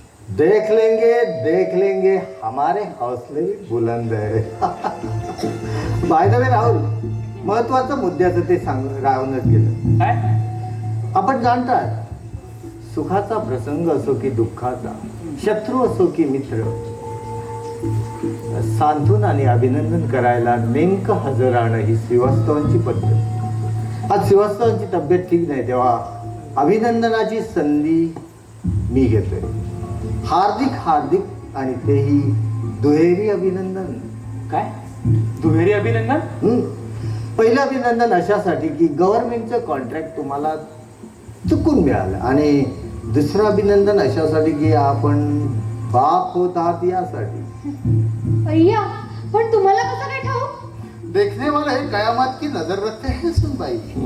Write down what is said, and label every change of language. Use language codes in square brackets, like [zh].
[hi] देख लेंगे, हमारे हौसले भी बुलंद है. [en] by the way [mr] राहुल, महत्वाचं मुद्द्याचं ते राहूनच गेलं. काय? आपण जाणतात, सुखाचा प्रसंग असो की दुःखाचा, शत्रू असो की मित्र, सांत्वन आणि अभिनंदन करायला नेमकं हजर राहणं ही श्रीवास्तवांची पद्धत. आज श्रीवास्तवांची तब्येत ठीक नाही, तेव्हा अभिनंदनाची संधी मी घेतोय. हार्दिक आणि तेही दुहेरी अभिनंदन. काय दुहेरी अभिनंदन? पहिलं अभिनंदन अशासाठी की गव्हर्नमेंटचं कॉन्ट्रॅक्ट तुम्हाला चुकून मिळालं, आणि दुसरं अभिनंदन अशासाठी की आपण बाप होत आहात यासाठी. अय्या, पण तुम्हाला कसं काय ठाऊक? [hi] देखने वाला है कयामत की नजर रखते हैं सुनबाई.